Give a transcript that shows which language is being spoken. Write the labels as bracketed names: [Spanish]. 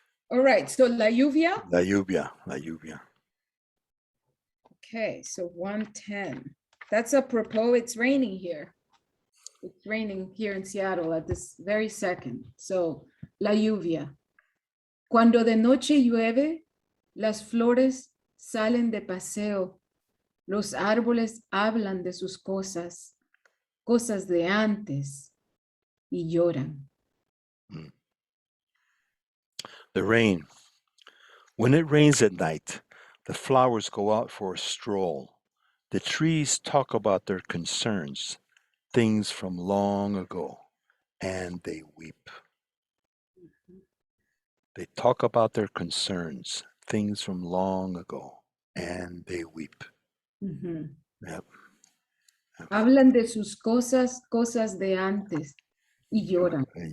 [English] All right, so La Lluvia. [Spanish] La lluvia. [English] Okay, so 110. That's apropos, it's raining here. It's raining here in Seattle at this very second. So, La Lluvia. [Spanish] Cuando de noche llueve, las flores salen de paseo. Los árboles hablan de sus cosas de antes, y lloran. [English] The rain. When it rains at night, the flowers go out for a stroll. The trees talk about their concerns, things from long ago, and they weep. They talk about their concerns, things from long ago, and they weep. [Spanish] Hablan de sus cosas de antes, y lloran.